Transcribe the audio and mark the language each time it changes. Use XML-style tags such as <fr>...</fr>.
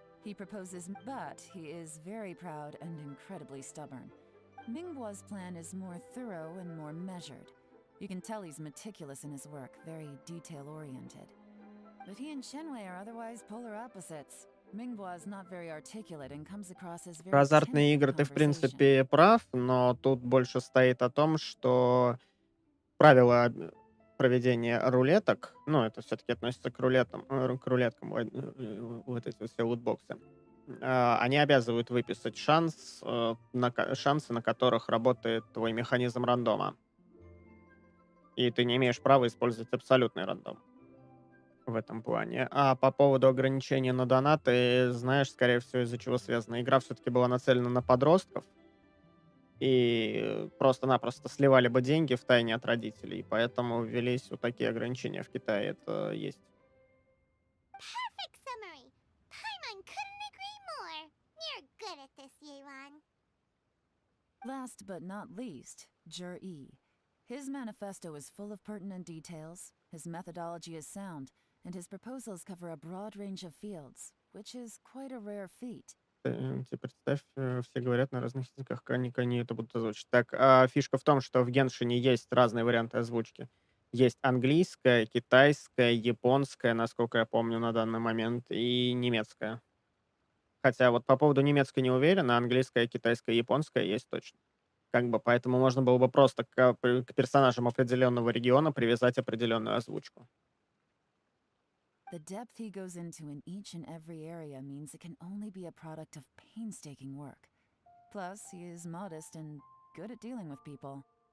<en>He proposes, but he is very proud and incredibly stubborn. Mingbo's plan is more thorough and more measured. You can tell he's meticulous in his work, very detail-oriented. But he and Qianwei are otherwise polar opposites. Mingbo is not very articulate and comes across as very</en> <ru>Про азартные</ru> <en>timid in</en> <ru>игры ты, в</ru> <en>conversation.</en> <ru>принципе, прав, но тут больше стоит о том, что правила проведения рулеток, ну, это все-таки относится к рулеткам, вот эти все лутбоксы, они обязывают выписать шансы, на которых работает твой механизм рандома. И ты не имеешь права использовать абсолютный рандом в этом плане. А по поводу ограничения на донаты, знаешь, скорее всего, из-за чего связано. Игра все-таки была нацелена на подростков, и просто-напросто сливали бы деньги в тайне от родителей, поэтому ввелись вот такие ограничения в Китае. Это есть.</ru> <en>Perfect summary. Paimon couldn't agree more. You're good at this, Yewan. Last but not least, Jur-E. His manifesto is full of pertinent details, his methodology is sound, and his proposals cover a broad range of fields, which is quite a rare feat.</en> <ru>Тебе представь, все говорят на разных языках, как они это будут озвучить. Так, а фишка в том, что в Геншине есть разные варианты озвучки. Есть английская, китайская, японская, насколько я помню на данный момент, и немецкая. Хотя вот по поводу немецкой не уверен, а английская, китайская, японская есть точно. Как бы, поэтому можно было бы просто к персонажам определенного региона привязать определенную озвучку.</ru> <en>The depth he goes into in each and every area means it can only be a product of painstaking work. Plus, he is modest and good at dealing with people.</en>